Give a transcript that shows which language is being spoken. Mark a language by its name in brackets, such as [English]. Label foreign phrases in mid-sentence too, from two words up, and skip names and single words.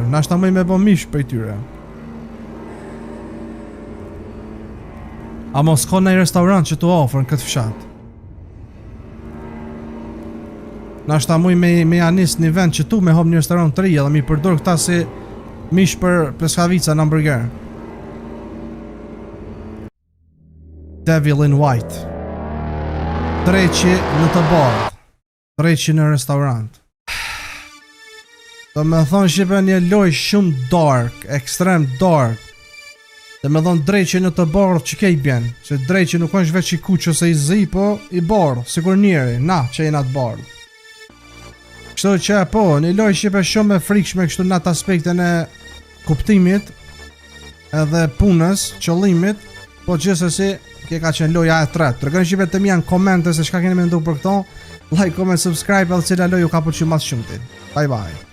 [Albanian] Nashta mëj me bo mish për tyre. A mos ka në restaurant që të ofrën këtë fshat? Nashta mëj me janis një vend që tu me hop një restaurant të ri edhe mi përdor këta si mish për pleskavica në hamburger. Devil in White. Dreqi në të bardh. Dreqi në restaurant. Do me thonë shqipe një loj shumë dark, ekstrem dark. Dhe me thonë dreqi në të bardh që kej bjen. Se dreqi nuk është veç i kuq ose i zi, po i bardh, sikur njeri, na që i na të bardh. Kështu që po, një loj shqipe shumë e frikshme kështu në atë aspektin e kuptimit edhe punës, qëllimit, po gjithsesi kje ka qenë loja e tretë. Tregoni shqipe të mija në komente se shka keni mendu për këto. [English] Like, comment, subscribe [Albanian] edhe cila loj ju ka pëlqyer më shumë ti. [English] Bye bye.